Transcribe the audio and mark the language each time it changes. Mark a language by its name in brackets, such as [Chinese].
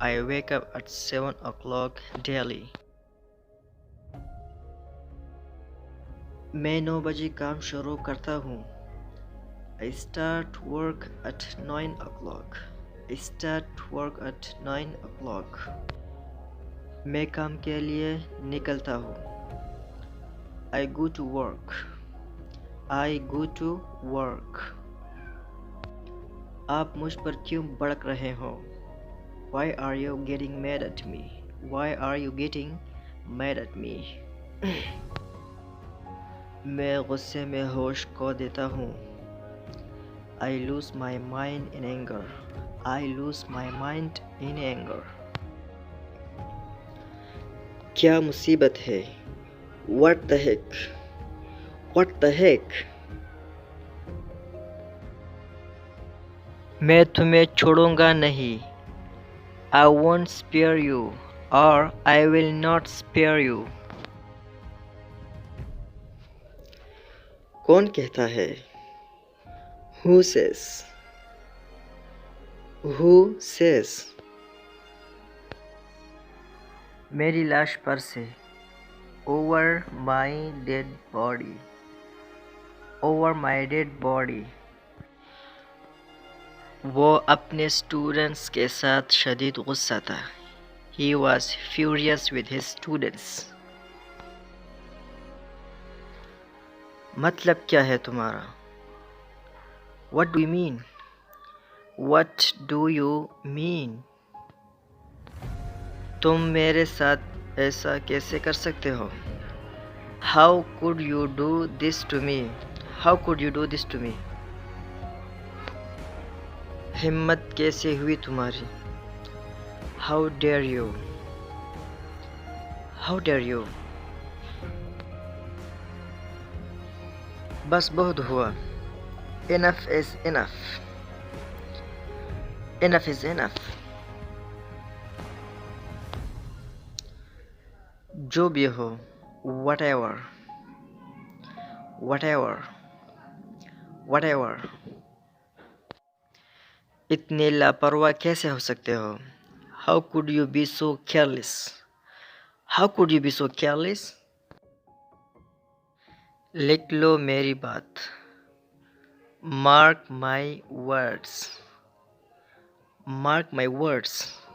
[English] I wake up at 7 o'clock daily. [Hindi] मैं 9 बजे काम शुरू करता हूँ। [English] I start work at 9 o'clock. I start work at 9 o'clock. [Hindi] मैं काम के लिए निकलता हूँ। [English] I go to work. I go to work. [Hindi] आप मुझ पर क्यों भड़क रहे हो? [English] Why are you getting mad at me? Why are you getting mad at me? [Hindi] मैं गुस्से में होश खो देता हूँ। [English] I lose my mind in anger. I lose my mind in anger. [Hindi] क्या मुसीबत है? [English] What the heck? What the heck? [Hindi] मैं तुम्हें छोड़ूंगा नहीं। [English] I won't spare you or I will not spare you. [Hindi] कौन कहता है? [English] Who says? Who says? [Hindi] मेरी लाश पर से। [English] Over my dead body. Over my dead body. [Hindi] वो अपने स्टूडेंट्स के साथ शदीद गुस्सा था। [English] He was furious with his students. [Hindi] मतलब क्या है तुम्हारा? [English] What do you mean? What do you mean? [Hindi] तुम मेरे साथ ऐसा कैसे कर सकते हो? [English] How could you do this to me? How could you do this to me? [Hindi] हिम्मत कैसे हुई तुम्हारी? [English] How dare you? How dare you? [Hindi] बस बहुत हुआ। [English] Enough is enough. Enough is enough. [Hindi] जो भी हो, whatever. [English] Whatever. Whatever. [Hindi] इतने लापरवाह कैसे हो सकते हो? [English] How could you be so careless? How could you be so careless? [Hindi] लिख लो मेरी बात। [English] Mark my words. Mark my words.